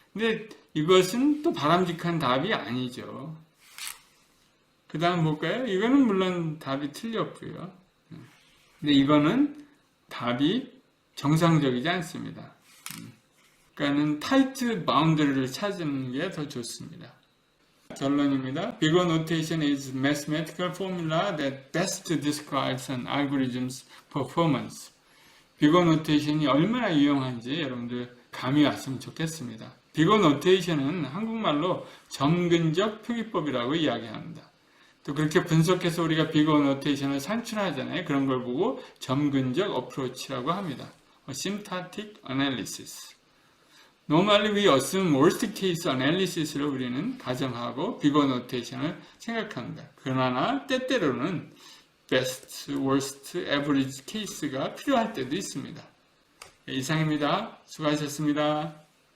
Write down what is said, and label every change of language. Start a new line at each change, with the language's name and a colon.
Korean: 근데 이것은 또 바람직한 답이 아니죠. 그 다음 볼까요? 이거는 물론 답이 틀렸고요. 근데 이거는 답이 정상적이지 않습니다. 그러니까는 타이트 바운드리를 찾는 게 더 좋습니다. 결론입니다.
English: Big O notation is mathematical formula that best describes an algorithm's performance.
Korean: Big O notation이 얼마나 유용한지 여러분들 감이 왔으면 좋겠습니다. Big O notation은 한국말로 점근적 표기법이라고 이야기합니다. 또 그렇게 분석해서 우리가 Big O notation을 산출하잖아요. 그런 걸 보고 점근적 어프로치라고 합니다.
English: symptotic analysis. Normally we assume worst case analysis
Korean: 를 우리는 가정하고
English: Big O notation
Korean: 을 생각합니다. 그러나 때때로는 best, worst, average case가 필요할 때도 있습니다. 이상입니다. 수고하셨습니다.